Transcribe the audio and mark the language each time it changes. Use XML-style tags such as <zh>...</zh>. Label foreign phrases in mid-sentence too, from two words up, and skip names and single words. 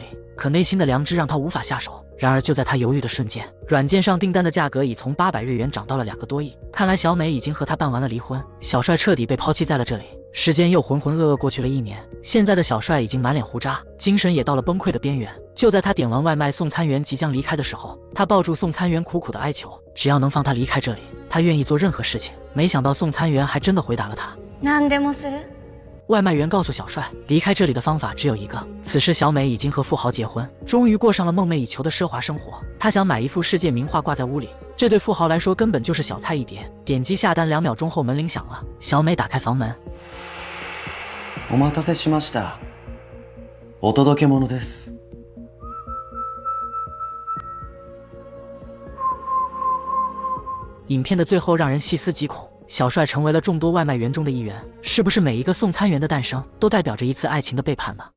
<zh>可内心的良知让他无法下手，然而就在他犹豫的瞬间，软件上订单的价格已从800日元涨到了2个多亿，看来小美已经和他办完了离婚，小帅彻底被抛弃在了这里。时间又浑浑噩噩过去了1年，现在的小帅已经满脸胡渣，精神也到了崩溃的边缘。就在他点完外卖，送餐员即将离开的时候，他抱住送餐员苦苦的哀求，只要能放他离开这里，他愿意做任何事情。没想到送餐员还真的回答了他，</zh> <ja>何でもする。</ja> <zh>外卖员告诉小帅，离开这里的方法只有一个。此时小美已经和富豪结婚，终于过上了梦寐以求的奢华生活。她想买一幅世界名画挂在屋里，这对富豪来说根本就是小菜一碟。点击下单2秒钟后，门铃响了，小美打开房门。</zh> <ja>お待たせしました。お届け物です。</ja> <zh>影片的最后让人细思极恐，小帅成为了众多外卖员中的一员，是不是每一个送餐员的诞生都代表着一次爱情的背叛呢？</zh>